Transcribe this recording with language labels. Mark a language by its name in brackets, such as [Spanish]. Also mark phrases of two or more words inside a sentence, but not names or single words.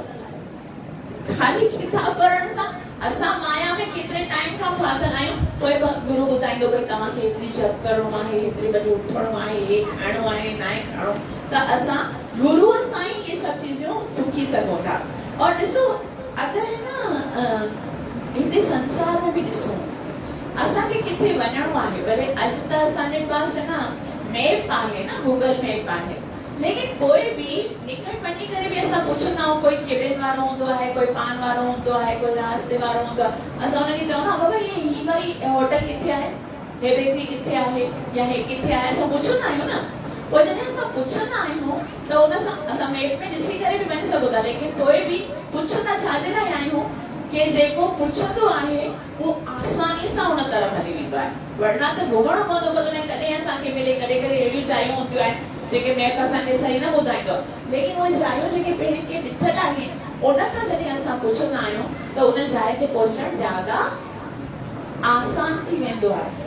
[Sindhi] खाली किताब पढ़ण सां असां माया में केतिरे टाइम खां फाथल आहियूं, पोइ गुरु ॿुधाईंदो भई तव्हांखे एतिरी जप करिणो आहे, एतिरे बजे उथणो आहे, हे खाइणो आहे, न खाइणो, त असां गुरुअ सां ई ये सभु चीजूं सिखी सघूं था। और ॾिसो अगरि न हिते संसार में बि ॾिसूं, असांखे किथे वञणो आहे, भले अॼु त असांजे पास न मैप आहे न, गूगल मैप आहे, लेकिन कोई भी निकट वञी करे भी असां पुछंदा आहियूं, कोई केबिन वारो हूंदो आहे, कोई पान वारो हूंदो आहे, कोई रास्ते वारो हूंदो आहे, असां हुनखे चवंदा बाबा ही वारी होटल किथे आहे, हे बेकरी किथे आहे, या हे किथे आहे, असां पुछंदा आहियूं न। पोइ जॾहिं असां पुछंदा आहियूं त उन सां असां मैप में ॾिसी करे बि वञी सघूं था, लेकिन कोई बि पुछंदा छाजे लाइ आहियूं कि जेको पुछंदो आहे उहो आसानी सां उन तरफ़ हली वेंदो आहे, वरना त भोगणो पवंदो, कॾहिं असांखे मिले, कॾहिं कॾहिं अहिड़ियूं चाहियूं हूंदियूं आहिनि जेके मैप असांखे सही न ॿुधाईंदो, लेकिन उहे जायूं जेके पहिरीं के ॾिठल आहिनि उन खां जॾहिं असां पुछंदा आहियूं त उन जाइ ते पहुचणु ज्यादा आसान थी वेंदो आहे।